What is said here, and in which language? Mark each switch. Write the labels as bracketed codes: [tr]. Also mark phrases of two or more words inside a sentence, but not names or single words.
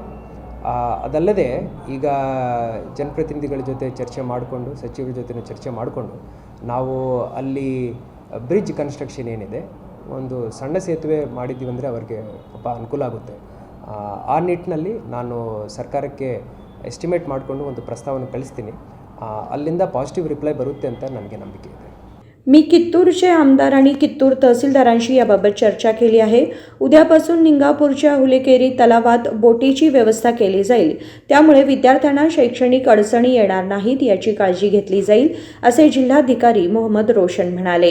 [kn] ಅದಲ್ಲದೆ ಈಗ ಜನಪ್ರತಿನಿಧಿಗಳ ಜೊತೆ ಚರ್ಚೆ ಮಾಡಿಕೊಂಡು, ಸಚಿವರ ಜೊತೆ ಚರ್ಚೆ ಮಾಡಿಕೊಂಡು ನಾವು ಅಲ್ಲಿ [en] bridge construction [kn] ಏನಿದೆ, ಒಂದು ಸಣ್ಣ ಸೇತುವೆ ಮಾಡಿದ್ದೀವಿ ಅಂದರೆ ಅವ್ರಿಗೆ ಪಾಪ ಅನುಕೂಲ ಆಗುತ್ತೆ. ಆ ನಿಟ್ಟಿನಲ್ಲಿ ನಾನು ಸರ್ಕಾರಕ್ಕೆ ಎಸ್ಟಿಮೇಟ್ ಮಾಡಿಕೊಂಡು ಒಂದು ಪ್ರಸ್ತಾವನೆ ಕಳಿಸ್ತೀನಿ. अल्लिंदा [en] positive reply [kn] बरुत्ते ಅಂತ ನನಗೆ ನಂಬಿಕೆ ಇದೆ. [mr] मी कित्तूरचे आमदार आणि कित्तूर तहसीलदारांशी याबाबत चर्चा केली आहे. उद्यापासून निंगापूरच्या हुलेकेरी तलावात बोटीची व्यवस्था केली जाईल. त्यामुळे विद्यार्थ्यांना शैक्षणिक अडचणी येणार नाहीत याची काळजी घेतली जाईल असे जिल्हाधिकारी मोहम्मद रोशन म्हणाले.